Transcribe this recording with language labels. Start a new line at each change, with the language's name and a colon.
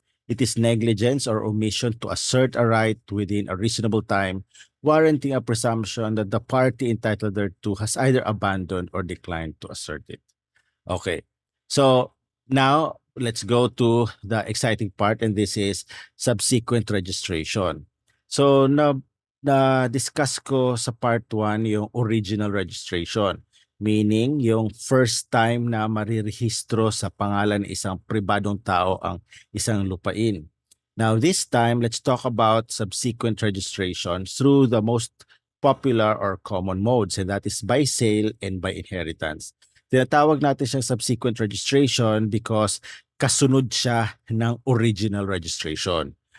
English: It is negligence or omission to assert a right within a reasonable time, warranting a presumption that the party entitled thereto has either abandoned or declined to assert it. Okay. So now let's go to the exciting part, and this is subsequent registration.
Filipino: So na discuss ko sa part 1 yung original registration, meaning yung first time na marirehistro sa pangalan ng isang pribadong tao ang isang lupain.
English: Now this time, let's talk about subsequent registration through the most popular or common modes, and that is by sale and by inheritance.
Filipino: Tinatawag natin siyang subsequent registration because kasunod siya ng original registration.